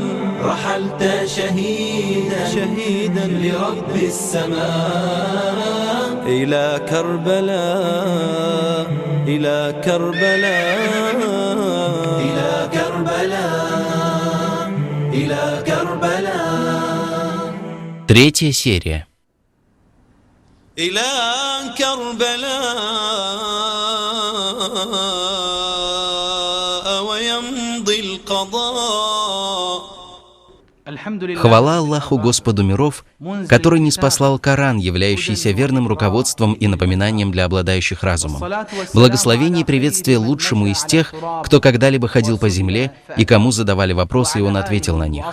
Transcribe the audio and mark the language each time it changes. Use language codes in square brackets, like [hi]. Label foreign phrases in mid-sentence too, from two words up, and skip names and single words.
[ar] رحلت شهيدا لرب السماء. إلى كربلاء إلى كربلاء إلى كربلاء إلى كربلاء. [ru] Третья серия. [ar] إلى كربلاء ويمضي القضاء. [ru] Хвала Аллаху, Господу миров, который ниспослал Коран, являющийся верным руководством и напоминанием для обладающих разумом. Благословение и приветствие лучшему из тех, кто когда-либо ходил по земле, и кому задавали вопросы, и он ответил на них.